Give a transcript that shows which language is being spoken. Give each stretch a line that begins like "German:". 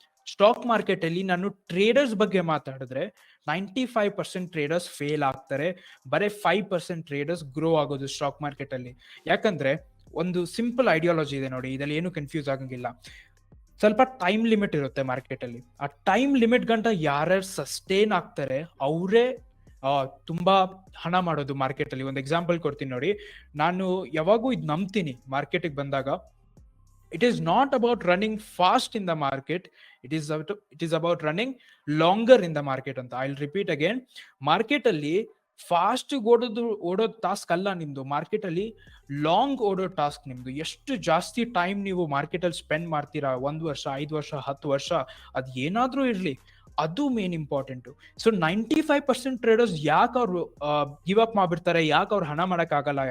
Kannada: Stock market ಅಲ್ಲಿ ನಾನು traders ಬಗ್ಗೆ ಮಾತಾಡಿದ್ರೆ 95% ಟ್ರೇಡರ್ಸ್ ಫೇಲ್ ಆಗ್ತಾರೆ, ಬರೀ 5% ಟ್ರೇಡರ್ಸ್ ಗ್ರೋ ಆಗೋದು ಸ್ಟಾಕ್ ಮಾರ್ಕೆಟ್ ಅಲ್ಲಿ. ಯಾಕಂದ್ರೆ ಒಂದು ಸಿಂಪಲ್ ಐಡಿಯಾಲಜಿ ಇದೆ ನೋಡಿ, ಇದರಲ್ಲಿ ಏನು ಕನ್ಫ್ಯೂಸ್ ಆಗಂಗಿಲ್ಲ. ಸ್ವಲ್ಪ ಟೈಮ್ ಲಿಮಿಟ್ ಇರುತ್ತೆ ಮಾರ್ಕೆಟ್ ಅಲ್ಲಿ. ಆ ಟೈಮ್ ಲಿಮಿಟ್ ಗಂಟ ಯಾರ್ಯಾರು ಸಸ್ಟೇನ್ ಆಗ್ತಾರೆ ಅವರೇ ತುಂಬಾ ಹಣ ಮಾಡೋದು ಮಾರ್ಕೆಟ್ ಅಲ್ಲಿ. ಒಂದು ಎಕ್ಸಾಂಪಲ್ ಕೊಡ್ತೀನಿ ನೋಡಿ, ನಾನು ಯಾವಾಗೂ ಇದು ನಂಬ್ತೀನಿ ಮಾರ್ಕೆಟಿಗೆ ಬಂದಾಗ,
English: it is not about running fast in the market,
Kannada: it is about running longer in the market ಅಂತ.
English: I'll repeat again,
Kannada: ಮಾರ್ಕೆಟ್ ಅಲ್ಲಿ ಫಾಸ್ಟ್ ಓಡೋದು ಟಾಸ್ಕ್ ಅಲ್ಲ ನಿಮ್ದು, ಮಾರ್ಕೆಟ್ ಅಲ್ಲಿ ಲಾಂಗ್ ಓಡೋ ಟಾಸ್ಕ್ ನಿಮ್ದು. ಎಷ್ಟು ಜಾಸ್ತಿ ಟೈಮ್ ನೀವು ಮಾರ್ಕೆಟ್ ಅಲ್ಲಿ ಸ್ಪೆಂಡ್ ಮಾಡ್ತೀರಾ, 1 ವರ್ಷ, 5 ವರ್ಷ, 10 ವರ್ಷ, ಅದ್ ಏನಾದ್ರೂ ಇರ್ಲಿ, ಅದು ಮೇನ್ ಇಂಪಾರ್ಟೆಂಟ್. ಸೊ 95% ಟ್ರೇಡರ್ಸ್ ಯಾಕೆ ಅವ್ರು ಗಿವ್ ಅಪ್ ಮಾಡ್ಬಿಡ್ತಾರೆ, ಯಾಕೆ ಅವ್ರು ಹಣ ಮಾಡಕ್ ಆಗಲ್ಲ?